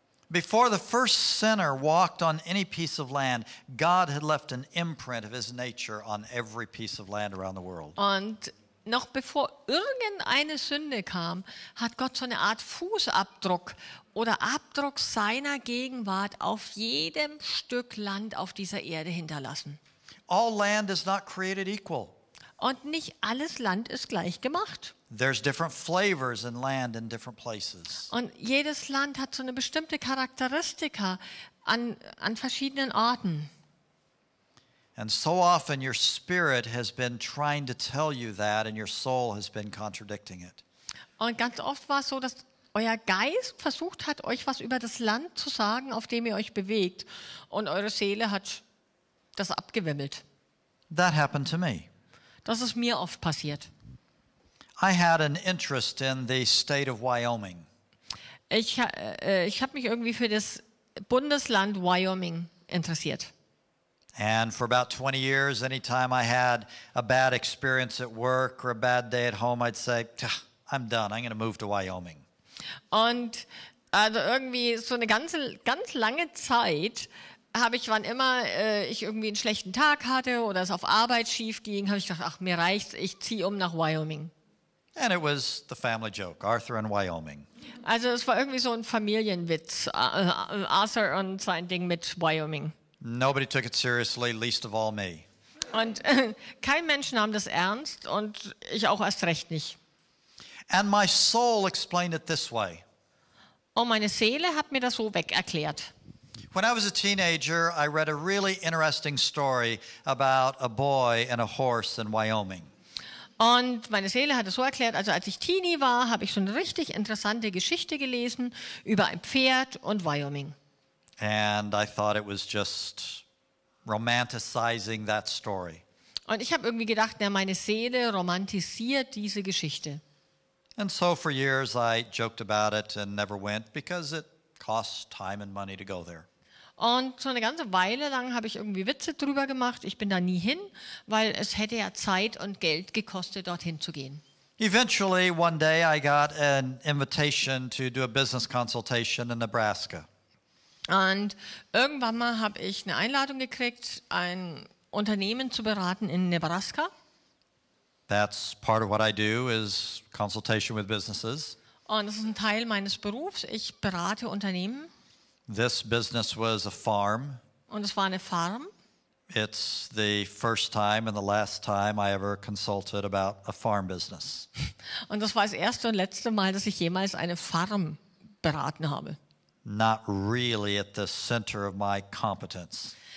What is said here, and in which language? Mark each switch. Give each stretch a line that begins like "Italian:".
English: Before the first sinner walked on any piece of land, God had left an imprint of his nature on every piece of land around the world.
German: Und noch bevor irgendeine Sünde kam, hat Gott so eine Art Fußabdruck oder Abdruck seiner Gegenwart auf jedem Stück Land auf dieser Erde hinterlassen.
English: All land is not created equal.
German: Und nicht alles Land ist gleich gemacht.
English: There's different flavors in land in different places.
German: Und jedes Land hat so eine bestimmte Charakteristika an verschiedenen Orten.
English: And so often your spirit has been trying to tell you that and your soul has been contradicting it.
German: Und ganz oft war es so, dass euer Geist versucht hat, euch was über das Land zu sagen, auf dem ihr euch bewegt. Und eure Seele hat das abgewimmelt.
English: That happened to me.
German: Das ist mir oft passiert.
English: I had an interest in the state of Wyoming.
German: Ich habe mich irgendwie für das Bundesland Wyoming interessiert.
English: And for about 20 years, anytime I had a bad experience at work or a bad day at home, I'd say, I'm done, I'm going to move to Wyoming.
German: Und also irgendwie so eine ganz lange Zeit habe ich, wann immer ich irgendwie einen schlechten Tag hatte oder es auf Arbeit schief ging, habe ich gedacht, ach, mir reicht's, ich ziehe nach Wyoming.
English: And it was the family joke, Arthur in Wyoming.
German: Also es war irgendwie so ein Familienwitz, Arthur und sein Ding mit Wyoming.
English: Nobody took it seriously, least of all me.
German: Und kein Mensch nahm das ernst und ich auch erst recht nicht.
English: And my soul explained it this way.
German: Und meine Seele hat mir das so weg erklärt.
English: When I was a teenager, I read a really interesting story about a boy and a horse in Wyoming.
German: Und meine Seele hat es so erklärt, also als ich Teenie war, habe ich so eine richtig interessante Geschichte gelesen über ein Pferd und Wyoming.
English: And I thought it was just romanticizing that story.
German: Und ich habe irgendwie gedacht, na, meine Seele romantisiert diese Geschichte.
English: And so for years I joked about it and never went because it costs time and money to go there.
German: Und so eine ganze Weile lang habe ich irgendwie Witze drüber gemacht. Ich bin da nie hin, weil es hätte ja Zeit und Geld gekostet, dorthin zu gehen.
English: Eventually, one day I got an invitation to do a business consultation in Nebraska.
German: Und irgendwann mal habe ich eine Einladung gekriegt, ein Unternehmen zu beraten in Nebraska.
English: That's part of what I do is consultation with businesses.
German: Und das ist ein Teil meines Berufs. Ich berate Unternehmen.
English: This business was a farm.
German: Und es war eine Farm.
English: It's the first time and the last time I ever consulted about a farm business.
German: Und das war das erste und letzte Mal, dass ich jemals eine Farm beraten habe.
English: Not really at the center of my competence.